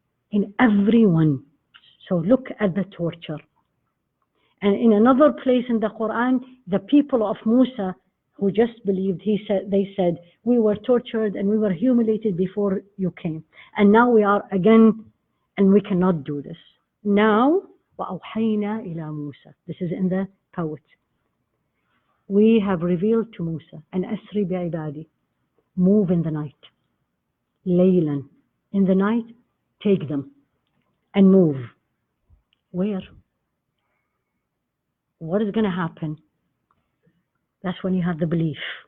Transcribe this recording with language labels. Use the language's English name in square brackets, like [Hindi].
[English] In everyone. So look at the torture. And in another place in the Qur'an, the people of Musa who just believed, they said, we were tortured and we were humiliated before you came. And now we are again, and we cannot do this. Now, [Arabic] وَأَوْحَيْنَا إِلَى مُوسَى. [English] This is in the poet. We have revealed to Musa, and [Arabic] أَسْرِ بِعِبَادِي. [English] Move in the night. [Arabic] لَيْلًا. [English] In the night, take them and move. Where? What is going to happen? That's when you have the belief.